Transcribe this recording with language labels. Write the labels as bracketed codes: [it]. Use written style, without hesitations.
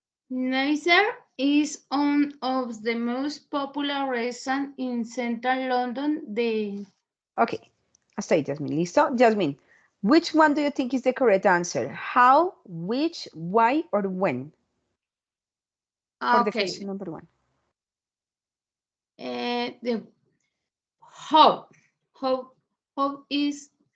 [en] Neither is one of the most popular restaurants in central London. [es] Ok, hasta ahí, Jasmine, ¿listo? [en] Jasmine, which one do you think is the correct answer? How, which, why, or when? For the question number 1. The how is